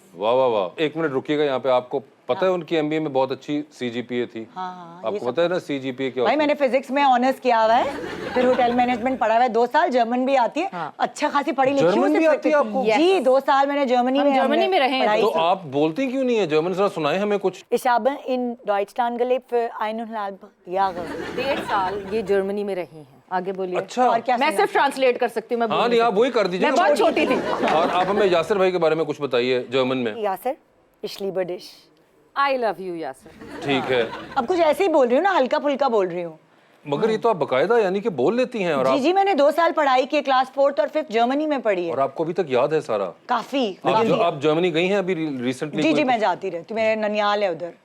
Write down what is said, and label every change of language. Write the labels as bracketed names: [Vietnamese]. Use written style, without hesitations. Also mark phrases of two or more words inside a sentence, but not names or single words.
[Hindi] वाह वाह वाह। एक मिनट रुकिएगा यहाँ पे। आपको पता है उनकी MBA में बहुत अच्छी CGPA थी? हाँ, आपको पता है ना CGPA क्या भाई, होती मैंने फिजिक्स में ऑनर्स किया हुआ है, फिर [English] hotel management [Hindi] पढ़ा हुआ है 2 साल, जर्मन भी आती है। हाँ। अच्छा खासी पढ़ी लिखी हूँ। जर्मन भी सिर्फ आती है आपको? जी, 2 साल मैंने जर्मनी में जर्मनी में रहे हैं। पढ़ाई तो की। आप बोलती क्यों नहीं है जर्मन? जरा सुनाए हमें कुछ। [German] Ich habe in Deutschland gelebt für 1,5 Jahre। [Hindi] 1.5 साल ये जर्मनी में रही हैं। आगे बोलिए। अच्छा। और क्या मैं सुना? सिर्फ ट्रांसलेट कर सकती हूँ, मैं बोल हाँ नहीं, आप वही कर दीजिए मैं ना। बहुत छोटी थी। और आप हमें यासिर भाई के बारे में कुछ बताइए जर्मन में। यासिर, [German] ich liebe dich। [English] I love you यासिर। [Hindi] ठीक है, अब कुछ ऐसे ही बोल रही हूँ ना, हल्का फुल्का बोल रही हूँ। मगर ये तो आप बकायदा यानी कि बोल लेती हैं। और जी आप, जी, मैंने 2 साल पढ़ाई की, क्लास 4th और 5th जर्मनी में पढ़ी है। और आपको अभी तक याद है सारा? काफी आप जर्मनी गई हैं अभी रिसेंटली? जी जी, मैं जाती रहती हूँ, मेरे ननियाल है उधर।